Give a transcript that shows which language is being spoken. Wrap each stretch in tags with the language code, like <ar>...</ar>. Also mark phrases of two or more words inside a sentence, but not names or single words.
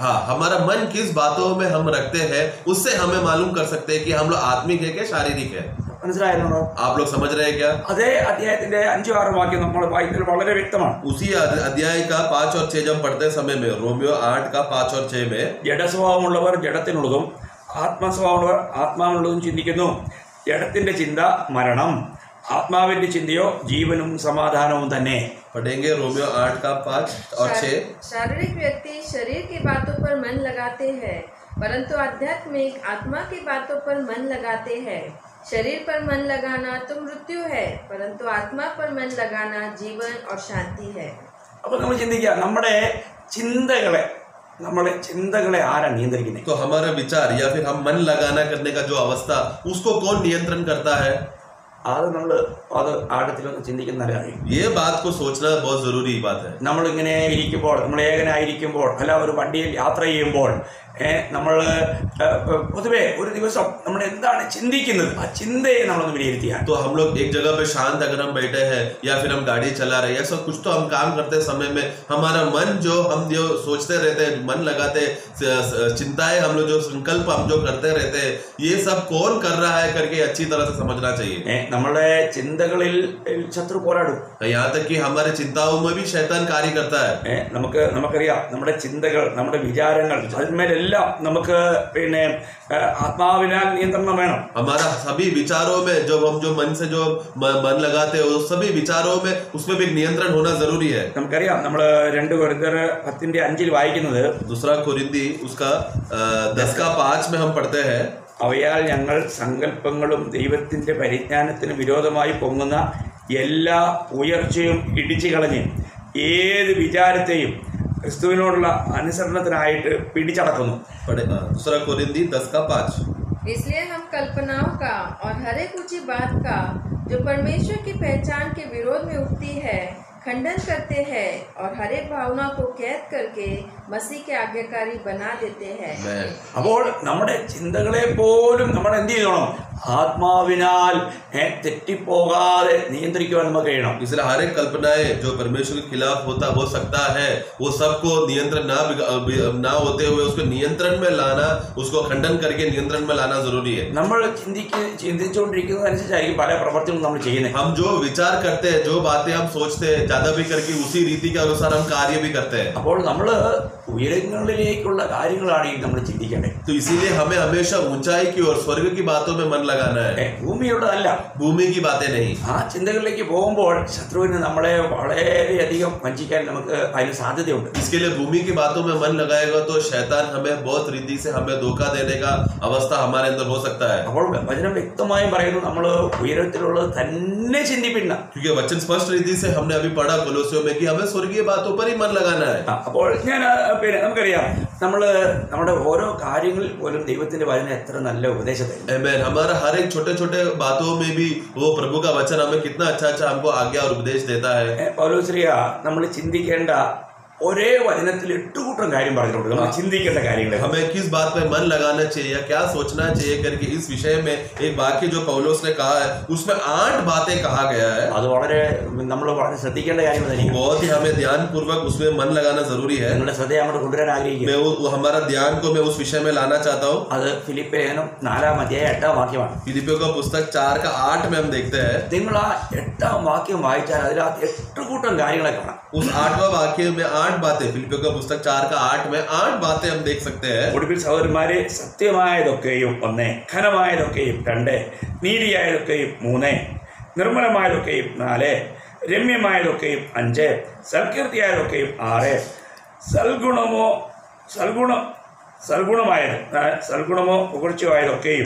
<hi>हाँ, हमारा मन किस बातों में हम रखते हैं उससे हमें मालूम कर सकते हैं कि हम लोग आत्मिक है क्या शारीरिक है.</hi> <ml>മനസ്സിലായിരുന്നോ?</ml> <hi>आप लोग समझ रहे हैं क्या?</hi> <ml>അതേ അധ്യായത്തിന്റെ 5-6 വാക്യം നമ്മൾ വായിക്കുന്നത് വളരെ വ്യക്തമാണ്.</ml> <hi>उसी अध्याय का 5 और 6 जब पढ़ते समय में, रोमियो 8 का 5 और 6 में,</hi> <ml>ജഡസ്വഭാവമുള്ളവർ ജഡത്തിനുള്ളതും ആത്മസ്വഭാവമുള്ളവർ ആത്മാവിനുള്ളതും ചിന്തിക്കുന്നു. ജഡത്തിന്റെ ചിന്ത മരണം, ആത്മാവിന്റെ ചിന്തയോ ജീവനും സമാധാനവും തന്നെ.</ml> <hi>पढ़ेंगे रोमियो 8 का 5 और 6. शारीरिक व्यक्ति शरीर की बातों पर मन लगाते हैं, परंतु आध्यात्मिक आत्मा की बातों पर मन लगाते हैं. शरीर पर मन लगाना तो मृत्यु है, परंतु आत्मा पर मन लगाना जीवन और शांति है.</hi> <ml>അപ്പൊ നമ്മൾ ചിന്തിക്കുക, നമ്മുടെ ചിന്തകളെ ആരാ നിയന്ത്രിക്കുന്നത്?</ml> <hi>तो हमारा विचार या फिर हम मन लगाना करने का जो अवस्था, उसको कौन नियंत्रण करता है?</hi> <ml>അത് ആഴത്തിലൊന്ന് ചിന്തിക്കുന്ന കാര്യം.</ml> <hi>ये बात को सोचना बहुत जरूरी बात है.</hi> <ml>നമ്മളിങ്ങനെ ഇരിക്കുമ്പോൾ, നമ്മൾ ഏകനായിരിക്കുമ്പോൾ, അല്ല ഒരു വണ്ടിയിൽ യാത്ര ചെയ്യുമ്പോൾ, നമ്മൾ പൊതുവെ ഒരു ദിവസം നമ്മൾ എന്താണ് ചിന്തിക്കുന്നത്, ആ ചിന്തയെ നമ്മളൊന്ന് വിലയിരുത്തിയാൽ.</ml> <hi>तो हम लोग एक जगह पे शांत अगर हम बैठे हैं या फिर हम गाड़ी चला रहे हैं, ऐसा कुछ तो हम काम करते समय में हमारा मन हम जो सोचते रहते हैं, मन लगाते, चिंताएं हम लोग जो संकल्प हम जो करते रहते हैं, ये सब कौन कर रहा है करके अच्छी तरह से समझना चाहिए.</hi> <ml>നമ്മുടെ ചിന്തകളിൽ ശത്രു പോരാടും.</ml> <hi>यहाँ तक कि हमारे चिंताओं में भी शैतान कार्य करता है.</hi> <ml>നമുക്കറിയാം, നമ്മുടെ ചിന്തകൾ, നമ്മുടെ വിചാരങ്ങൾ, അതിന്മേലെല്ലാം നമുക്ക് ആത്മാവിനാൽ നിയന്ത്രണം വേണം.</ml> <hi>हमारा सभी विचारों में जो हम जो मन से जो मन लगाते हैं, उस सभी विचारों में उसमें भी नियंत्रण होना जरूरी है.</hi> <ml>നമുക്കറിയാം, നമ്മൾ 2 കൊരിന്ത്യർ 10:5 വായിക്കുന്നത്,</ml> <hi>दूसरा कोरिन्थी उसका 10 का 5 में हम पढ़ते हैं,</hi> <ml>അവയാൽ ഞങ്ങൾ സങ്കല്പങ്ങളും ദൈവത്തിന്റെ പരിജ്ഞാനത്തിന് വിരോധമായി പൊങ്ങുന്ന എല്ലാ ഉയർച്ചയും ഇടിച്ചു കളഞ്ഞ് ഏത് വിചാരത്തെയും ക്രിസ്തുവിനോടുള്ള അനുസരണത്തിനായിട്ട് പിടിച്ചടക്കുന്നു.</ml> <hi>दूसरा कोरिन्थी 10 का 5. इसलिए हम कल्पनाओं का और हर एक ऊंची बात का जो परमेश्वर की पहचान के विरोध में उठती है खंडन करते हैं और हर एक भावना को कैद करके मसीह के आज्ञाकारी बना देते हैं.</hi> <ml>അപ്പോൾ നമ്മുടെ ചിന്തകളെ പോലും നമ്മൾ എന്ത് ചെയ്യണം? ആത്മാവിനാൽ തെറ്റിപ്പോകാതെ നിയന്ത്രിക്കുവാൻ നമുക്ക് കഴിയണം.</ml> <hi>इसलिए हर एक कल्पनाएं जो परमेश्वर के खिलाफ हो सकता है, वो सबको नियंत्रण ना होते हुए उसको नियंत्रण में लाना, उसको खंडन करके नियंत्रण में लाना जरूरी है.</hi> <ml>നമ്മൾ ചിന്തിച്ചുകൊണ്ടിരിക്കുന്നതനുസരിച്ചായിരിക്കും പല പ്രവർത്തികളും നമ്മൾ ചെയ്യുന്നത്.</ml> <hi>हम जो विचार करते हैं, जो बातें हम सोचते हैं, ज्यादा भी करके उसी रीति के अनुसार हम कार्य भी करते हैं.</hi> <ml>അപ്പോൾ നമ്മൾ ഉയരങ്ങളിലേക്കുള്ള കാര്യങ്ങളാണ് നമ്മൾ ചിന്തിക്കേണ്ടത്.</ml> <hi>तो इसीलिए हमें हमेशा ऊंचाई की और स्वर्ग की बातों में मन लगाना है,</hi> <ml>ഭൂമിയുള്ളതല്ല,</ml> <hi>भूमि की बातें नहीं.</hi> <ml>ആ ചിന്തകളിലേക്ക് പോകുമ്പോൾ ശത്രുവിന് നമ്മളെ വളരെയധികം വഞ്ചിക്കാൻ നമുക്ക് അതിന് സാധ്യതയുണ്ട്.</ml> <hi>इसके लिए भूमि की बातों में मन लगाएगा तो शैतान हमें बहुत रीति से हमें धोखा देने का अवस्था हमारे अंदर हो सकता है.</hi> <ml>അപ്പോൾ വചനം വ്യക്തമായും പറയുന്നു, നമ്മൾ ഉയരത്തിലുള്ളത് തന്നെ ചിന്തിപ്പില്ല.</ml> <hi>क्योंकि वचन स्पष्ट रीति से हमने अभी पढ़ा कोलोसियों में कि हमें स्वर्गीय बातों पर ही मन लगाना है.</hi> <ml>അപ്പോൾ നമുക്കറിയാം, നമ്മുടെ ഓരോ കാര്യങ്ങളിൽ പോലും ദൈവത്തിന്റെ വചനം എത്ര നല്ല ഉപദേശം.</ml> <hi>हमारा हर एक छोटे छोटे बातों में भी वो प्रभु का वचन हमें कितना अच्छा हमको आज्ञा और उपदेश देता है.</hi> <ml>പൗലോസ്ലീഹ നമ്മൾ ചിന്തിക്കേണ്ട ഒരേ വചനത്തിൽ 8 കൂട്ടം കാര്യം പറഞ്ഞിട്ടുണ്ട്. നമ്മൾ ചിന്തിക്കേണ്ട കാര്യങ്ങൾ,</ml> <hi>हमें किस बात पे मन लगाना चाहिए या क्या सोचना चाहिए करके इस विषय में एक वाक्य जो पौलुस ने कहा है, उसमें 8 बातें कहा गया है.</hi> <ml>അത് നമ്മൾ വളരെ ശ്രദ്ധിക്കേണ്ട കാര്യങ്ങൾ തന്നെയാണ്.</ml> <hi>बहुत ही हमें ध्यान पूर्वक उसमें मन लगाना जरूरी है.</hi> <ml>നിങ്ങളുടെ ശ്രദ്ധയെ അങ്ങോട്ട് കൊണ്ടുവരാൻ ആഗ്രഹിക്കുന്നു.</ml> <hi>मैं हमारा ध्यान को मैं उस विषय में लाना चाहता हूँ.</hi> <ml>അത് ഫിലിപ്പ് ലേഖനം 4-8 വാക്യമാണ്.</ml> <hi>फिलिपियों का पुस्तक 4 का 8 में हम देखते हैं.</hi> <ml>നിങ്ങൾ ആ 8 വാക്യം വായിച്ചാൽ അതിനകത്ത് 8 കൂട്ടം കാര്യങ്ങളെ കാണാം.</ml> <hi>उस 8वां वाक्य में 8 बातें, फिलिपियों का पुस्तक 4 का 8 में 8 बातें हम देख सकते हैं.</hi> <ml>ഒടുവിൽ സഹോദരന്മാരെ, സത്യമായതൊക്കെയും 1, ഘനമായതൊക്കെയും 2, നീതിയായതൊക്കെയും 3, നിർമ്മലമായതൊക്കെയും 4, രമ്യമായതൊക്കെയും 5, സൽകീർത്തിയായതൊക്കെയും 6, സൽഗുണമോ പുകഴ്ചയായതൊക്കെയും ചിന്തിച്ചോളൂ.</ml>